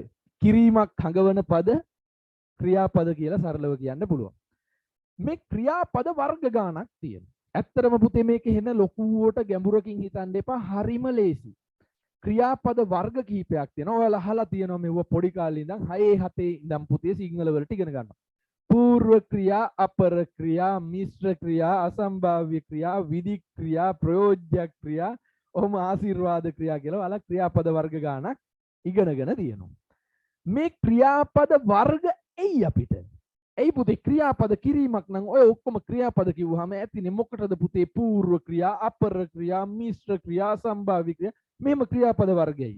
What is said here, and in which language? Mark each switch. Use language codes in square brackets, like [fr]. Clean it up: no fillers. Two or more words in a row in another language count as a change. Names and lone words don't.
[si] කිරීමක් හඟවන පද ක්‍රියාපද කියලා සරලව කියන්න පුළුවන්. මේ ක්‍රියාපද වර්ග ගානක් තියෙනවා. ඇත්තටම පුතේ මේක එන ලොකුවට ගැඹුරකින් හිතන්න එපා. හරිම ලේසි. ක්‍රියාපද වර්ග කිහිපයක් තියෙනවා. ඔයාලා අහලා තියෙනවා මෙව පොඩි කාලේ ඉඳන් 6 7 ඉඳන් පුතේ සිංහල වලට ඉගෙන ගන්නවා. පූර්ව ක්‍රියා, අපර ක්‍රියා, මිශ්‍ර ක්‍රියා, අසම්භාව්‍ය ක්‍රියා, විධි ක්‍රියා, ප්‍රයෝජ්‍ය ක්‍රියා, ඕම් ආශීර්වාද ක්‍රියා කියලා අල ක්‍රියාපද වර්ග ගානක් ඉගෙනගෙන තියෙනවා. මේ ක්‍රියාපද වර්ග එයි අපිට. එයි පුතේ ක්‍රියාපද කිරීමක් නම් ඔය ඔක්කොම ක්‍රියාපද කිව්වහම ඇතිනේ මොකටද පුතේ పూర్ව ක්‍රියා, අපර ක්‍රියා, මිශ්‍ර ක්‍රියා, සම්භාව්‍ය ක්‍රියා මේම ක්‍රියාපද වර්ගයයි.